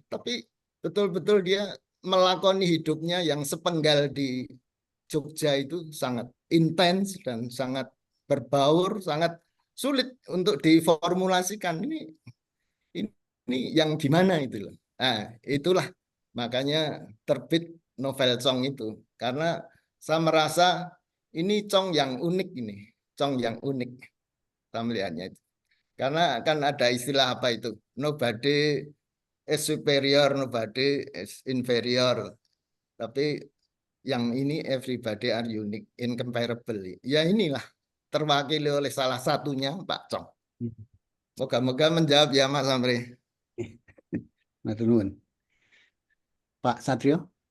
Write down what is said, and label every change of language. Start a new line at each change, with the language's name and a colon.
Indonesian: Tapi betul-betul dia melakoni hidupnya yang sepenggal di Jogja itu sangat intens dan sangat berbaur, sangat sulit untuk diformulasikan. Ini yang gimana itu loh. Nah, itulah makanya terbit novel Chong itu. Karena saya merasa ini Chong yang unik ini. Chong yang unik. Saya melihatnya itu. Karena kan ada istilah apa itu?
English: Nobody is superior, nobody is inferior.
Indonesian: Tapi yang ini
English: everybody are unique, incomparable.
Indonesian: Ya inilah terwakili oleh salah satunya Pak Chong. Moga-moga menjawab ya Mas Amri.
Javanese: Matur nuwun. Pak Satrio?